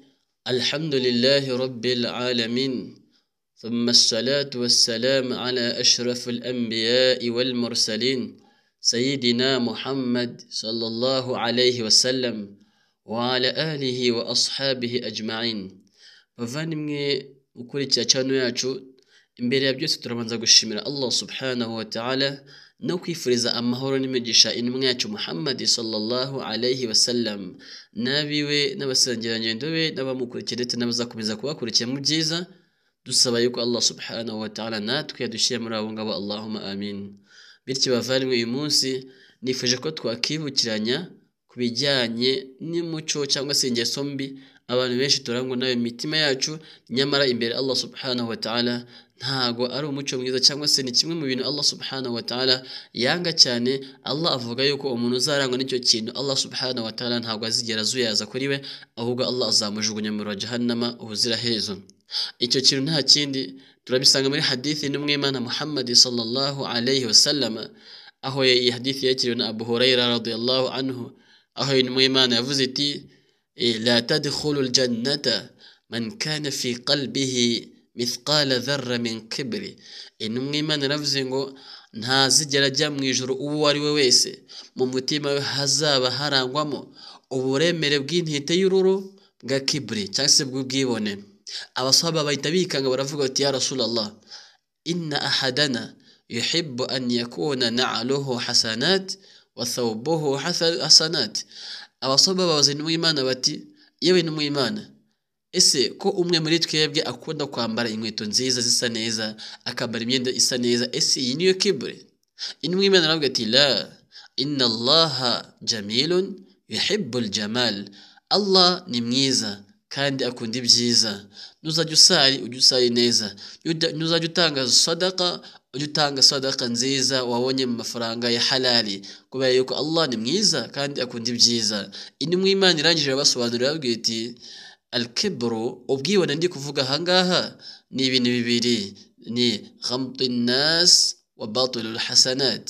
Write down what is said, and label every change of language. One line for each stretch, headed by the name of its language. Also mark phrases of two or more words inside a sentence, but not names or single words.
Arabic: الحمد لله رب العالمين، ثم الصلاة والسلام على أشرف الأنبياء والمرسلين سيدنا محمد صلى الله عليه وسلم وعلى آله وأصحابه أجمعين.
Kinyarwanda: bavandimwe ukurikira channel yacu, imbere ya byose turabanza gushimira
Arabic: الله سبحانه وتعالى
Kinyarwanda: no kwifuriza amahoro n'imigisha intumwa yacu Muhammad
Arabic: صلى الله عليه وسلم
Kinyarwanda: nabiwe n'abasangirangendo be n'abamukurikira ndetse n'abazakomeza kubakurikira mu byiza, dusaba yuko
Arabic: الله سبحانه وتعالى
Kinyarwanda: natwe yadushyira muri abo ngabo,
Arabic: اللهم آمين.
Kinyarwanda: Bityo bavandimwe, uyu munsi nifuje ko twakibukiranya ku bijyanye n'umuco cyangwa se ingeso mbi abantu benshi turangwa nayo mitima yacu, nyamara imbere
Arabic: الله سبحانه وتعالى
Kinyarwanda: ntago ari umuco mwiza cyangwa se ni kimwe mu bintu
Arabic: الله سبحانه وتعالى
Kinyarwanda: yanga cyane. Allah avuga yuko umuntu uzarangwa n'icyo kintu
Arabic: الله سبحانه وتعالى
Kinyarwanda: ntago azigera zuyaza kuri we, ahubwo Allah azamujugunya mu jahannama ubuziraherezo. Icyo kintu nta kindi turabisanga muri hadithi n'umwimana Muhammad
Arabic: صلى الله عليه وسلم,
Kinyarwanda: aho iyi hadithi yakiriwe na Abu Hurairah
Arabic: رضي الله عنه,
Kinyarwanda: aho n'umwimana yavuze iti
Arabic: لا تدخل الجنة من كان في قلبه مثقال ذرة من كبر.
Kinyarwanda: Umwimana yaravuze ngo ntazigera ajya mu ijuru uwo ari we wese mu mutima we hazaba harangwamo uburemere bw'intete y'ururo bwa kibri cyangwa se bw'ubwibone. Abasahaba bahita bikanga baravuga bati
Arabic: يا رسول الله إن أحدنا يحب أن يكون نعله حسنة وثوبه حسنة.
Kinyarwanda: Abasaba babaza n'umwimana bati, yewe n'umwimana, ese ko umwe muri twebwe akunda kwambara inkweto nziza zisa neza, akambara imyenda isa neza, ese iyi niyo kibri? N'umwimana aravuga ati
Arabic: لا إن الله جميل يحب الجمال.
Kinyarwanda: Allah ni mwiza kandi akunda ibyiza. Nuzajya usari ujye usari neza, nuzajya utanga sadaka ujye utanga sadaka nziza wabonye mu mafaranga ya halali, kubera yuko Allah ni mwiza kandi akunda ibyiza. Umwimana irangije basobanurira ababwira ati al-kibru, ubwibone ndi kuvuga ahangaha ni ibintu bibiri, ni
Arabic: غمط الناس وبطل الحسنات.